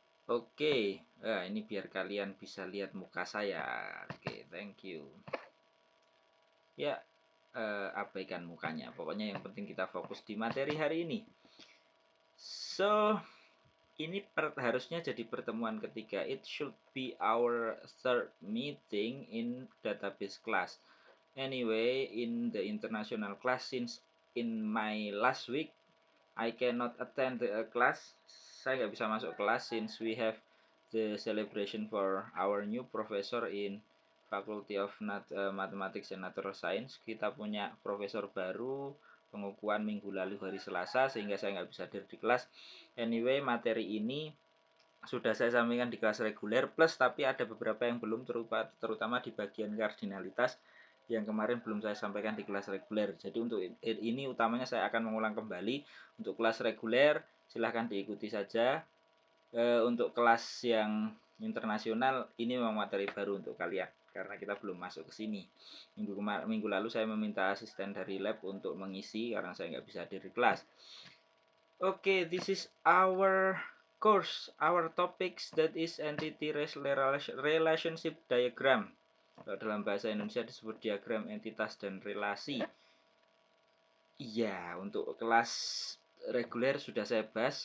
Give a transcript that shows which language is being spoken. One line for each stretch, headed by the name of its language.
Indonesian: Oke, nah, ini biar kalian bisa lihat muka saya. Oke,
English: thank you.
Indonesian: Ya, abaikan mukanya. Pokoknya yang penting kita fokus di materi hari ini. So, ini harusnya jadi pertemuan ketiga.
English: It should be our third meeting in database class. Anyway, in the international class, since in my last week I cannot attend the class,
Indonesian: saya nggak bisa masuk kelas
English: since we have the celebration for our new professor in Faculty of Mathematics and Natural Science.
Indonesian: Kita punya profesor baru, pengukuhan minggu lalu hari Selasa, sehingga saya nggak bisa hadir di kelas. Anyway, materi ini sudah saya sampaikan di kelas reguler plus, tapi ada beberapa yang belum, terutama di bagian kardinalitas yang kemarin belum saya sampaikan di kelas reguler. Jadi untuk ini utamanya saya akan mengulang kembali. Untuk kelas reguler silahkan diikuti saja. Untuk kelas yang internasional ini memang materi baru untuk kalian karena kita belum masuk ke sini. Minggu lalu saya meminta asisten dari lab untuk mengisi karena saya nggak bisa hadir di kelas.
English: Okay, this is our course, our topics, that is entity relationship diagram.
Indonesian: Kalau dalam bahasa Indonesia disebut diagram entitas dan relasi. Iya, untuk kelas reguler sudah saya bahas.